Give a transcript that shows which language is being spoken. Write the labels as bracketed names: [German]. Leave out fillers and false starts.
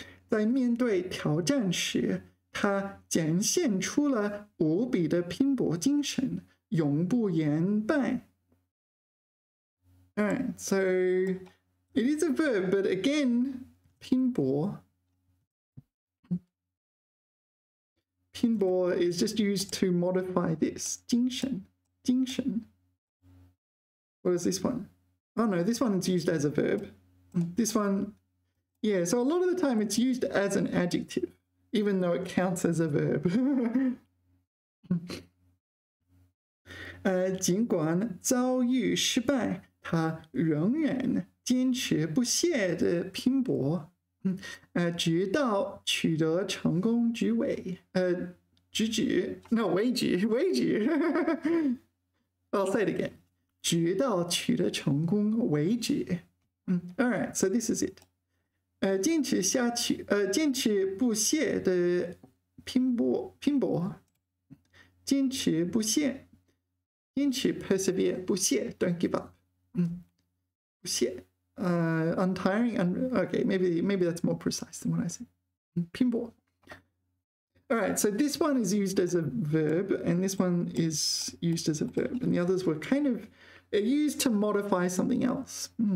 [Chinese] 在面对挑战时，他展现出了无比的拼搏精神，永不言败。 [English] Alright, so it is a verb, but again, 拼搏 is just used to modify this. 精神 What is this one? Oh no, this one is used as a verb. This one, yeah, so a lot of the time it's used as an adjective, even though it counts as a verb. [Chinese] 尽管遭遇失败，他仍然坚持不懈的拼搏，直到取得成功为止。 [English] I'll say it again. [Chinese] 直到取得成功为止。 [English] Alright, so this is it. [Chinese] 坚持不懈的拼搏，坚持不懈，坚持 persevere 不懈 [English] don't give up. 不懈 untiring okay, maybe that's more precise than what I said. [Chinese] 拼搏. [English] Alright, so this one is used as a verb, and this one is used as a verb, and the others were kind of used to modify something else.